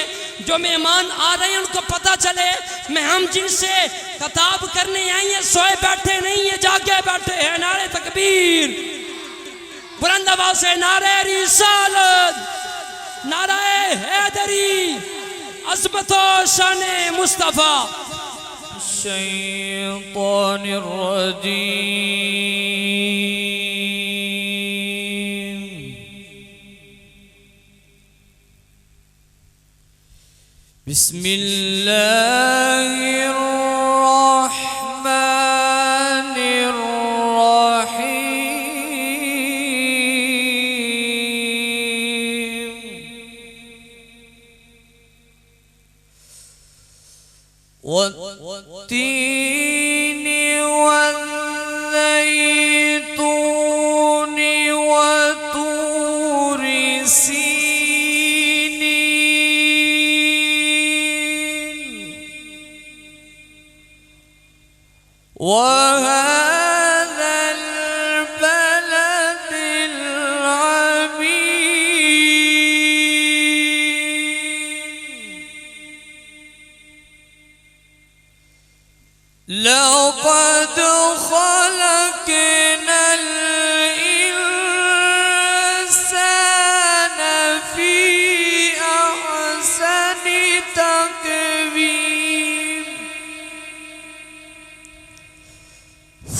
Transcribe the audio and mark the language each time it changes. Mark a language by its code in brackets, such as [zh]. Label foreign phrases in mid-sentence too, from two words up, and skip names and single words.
[ur] جو مہمان آ رہے ہیں ان کو پتا چلے میں ہم جن سے خطاب کرنے آئی ہیں سوئے بیٹھے نہیں ہے، جاگے بیٹھے ہیں. نعرہ تکبیر، بلند آواز سے نعرہ رسالت، نعرہ حیدری، عظمت و شان مصطفیٰ. [ar] الشيطان الرجيم. بسم الله الرحمن الرحيم. والتين والزيتون وطور سينين وهذا البلد الأمين. لقد خلقنا الإنسان في أحسن تقويم.